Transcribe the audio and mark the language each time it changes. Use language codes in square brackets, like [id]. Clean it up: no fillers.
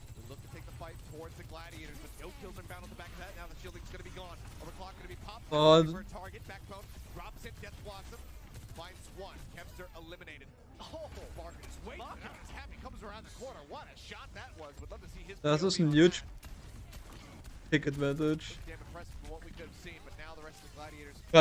[en] Look to take the fight towards the Gladiators, but no kills are found on the back of that. Now the shielding's going to be gone. Overclock going to be popped. For a target, Backbone drops it. Death Blossom finds one. Kempster eliminated. Oh, Marcus, wait. Happy comes around the corner. What a shot that was. Would love to see his. [de] Das ist ein huge Pick Advantage. [en] Damn impressive from what we could have seen, but now the rest of the Gladiators.